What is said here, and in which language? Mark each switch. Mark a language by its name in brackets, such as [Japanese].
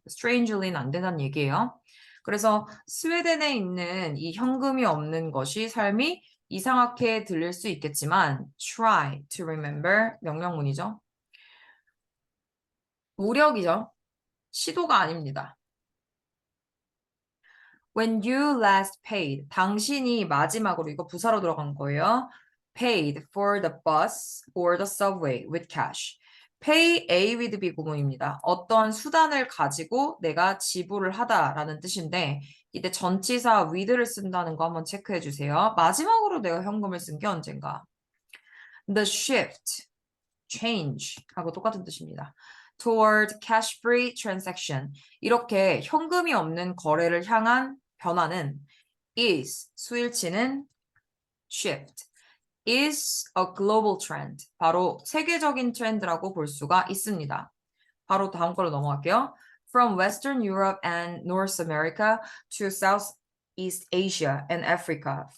[English] strangely [Korean] 는 안 된다는 얘기예요. 그래서 스웨덴에 있는 이 현금이 없는 것이 삶이 이상하게 들릴 수 있겠지만 [English] try to remember [Korean] 명령문이죠. 노력이죠. 시도가 아닙니다. [English] When you last paid, [Korean] 당신이 마지막으로 이거 부사로 들어간 거예요. [English] Paid for the bus or the subway with cash. Pay A with B [Korean] 구문입니다. 어떠한 수단을 가지고 내가 지불을 하다라는 뜻인데 이때 전치사 with를 쓴다는 거 한번 체크해 주세요. 마지막으로 내가 현금을 쓴 게 언젠가. [English] The shift, change [Korean] 하고 똑같은 뜻입니다. [English] Toward cash-free transaction. [Korean] 이렇게 현금이 없는 거래를 향한 변화는 is, 수일치는 [English] shift, is a global trend. [Korean] 바로 세계적인 트렌드라고 볼 수가 있습니다. 바로 다음 걸로 넘어갈게요. [English] From Western Europe and North America to Southeast Asia and Africa.